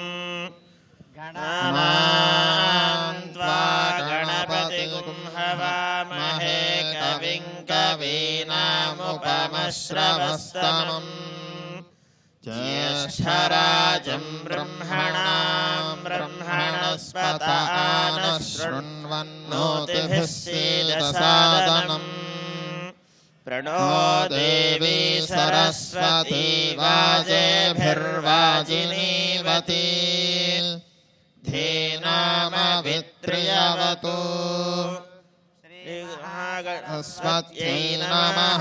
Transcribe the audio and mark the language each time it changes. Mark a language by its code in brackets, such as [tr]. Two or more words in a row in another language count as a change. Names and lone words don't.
[sa] గణాన్వా గణపతిగుం హవామహే కవిం కవీనాముపమశ్రవస్తమం జ్యేష్ఠరాజం బ్రహ్మణాం బ్రహ్మణస్పత ఆనః శృణ్వన్నోతిభిः सीदसादनम्. प्रणो देवी सरस्वती वाजेभिर्वाजिनीवती धीनामवित्र्यवतु. श्रीमहागणपत्यै नमः.